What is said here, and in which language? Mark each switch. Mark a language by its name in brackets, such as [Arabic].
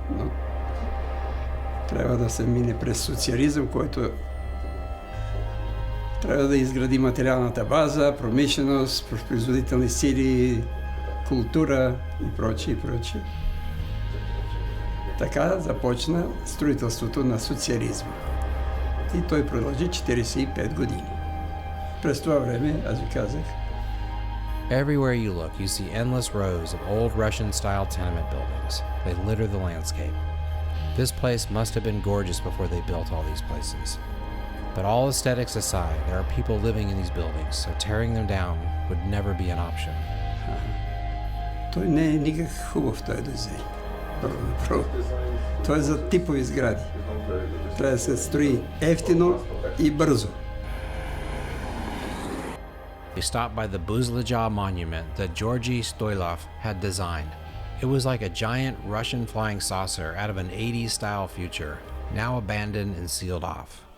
[Bulgarian] Но трябва да се мине през социализъм, който трябва да изгради материалната база, промишленост, производителни сили, култура и прочее, и прочее. Така започна строителството на социализма. И той продължи 45 години. През това време, аз ви казах, [English] Everywhere you look, you see endless rows of old Russian-style tenement buildings. They litter the landscape. This place must have been gorgeous before they built all these places. But all aesthetics aside, there are people living in these buildings, so tearing them down would never be an option. [Bulgarian] той не е никак хубав този дизайн. Той е за типови сгради. Трябва да се строи ефтино и бързо. [English] We stopped by the Buzlaja monument that Georgy Stoilov had designed. It was like a giant Russian flying saucer out of an 80s style future, now abandoned and sealed off.